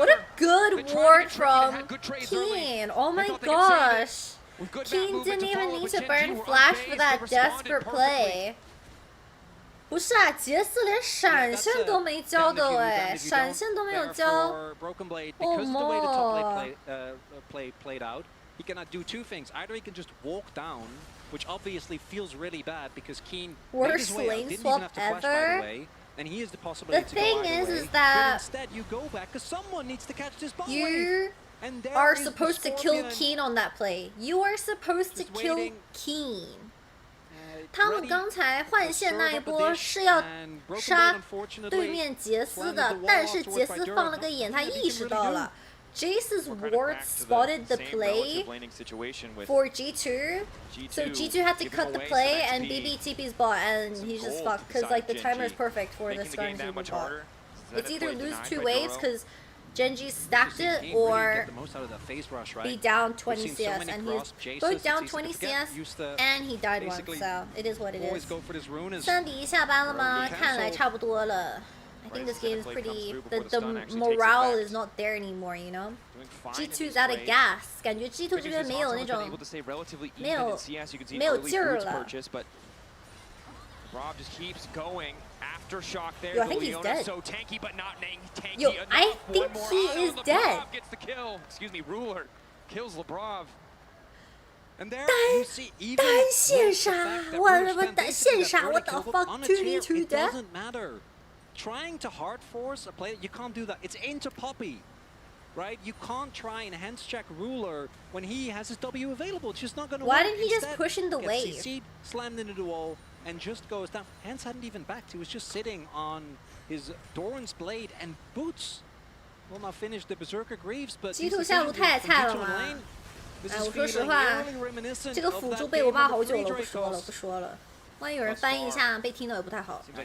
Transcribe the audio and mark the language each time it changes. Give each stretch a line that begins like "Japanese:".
English: What a good ward from Keen. Oh my gosh. Keen didn't even need to burn flash for that desperate play.
Chinese: 不是啊，杰斯连闪现都没交的哎，闪现都没有交。
English: Oh my. Played out. He cannot do 2 things. Either he can just walk down, which obviously feels really bad because Keen worst lane swap ever. And he has the possibility to go either way. The thing is that instead you go back because someone needs to catch this ball. You are supposed to kill Keen on that play. You are supposed to kill Keen.
Chinese: 他们刚才换线那一波是要杀对面杰斯的，但是杰斯放了个眼，他意识到了。
English: Jace's ward spotted the play for G2, so G2 had to cut the play and BB TP's bot, and he's just fucked because like the timer is perfect for the skirmishes bot. It's either lose 2 waves because Gen G stacked it or be down 20 CS, and he's both down 20 CS and he died once, so it is what it is.
Chinese: 三敌下班了吗？看来差不多了。
English: I think this game is pretty. The morale is not there anymore, you know. G2's out of gas.
Chinese: 感觉 G2 这边没有那种没有劲儿了。
English: Rob just keeps going. Aftershock there. Yo, I think he's dead. So tanky, but not tanky. Yo, I think he is dead. Gets the kill. Excuse me, Ruler kills Lebrov. And there you see even
Chinese: 单线杀，我单线杀 ，
English: What the fuck? 2v2 dead? Doesn't matter. Trying to hard force a player, you can't do that. It's into Poppy, right? You can't try and hands check Ruler when he has his W available. It's just not going to work. Why didn't he just push in the wave? CC'd, slammed into the wall, and just goes down. Hans hadn't even backed. He was just sitting on his Doran's blade and boots. Will now finish the Berserker Greaves, but
Chinese: G2 下路太菜了嘛。哎，我说实话，这个辅助被我骂好久了，不说了。万一有人翻译一下，被听的也不太好。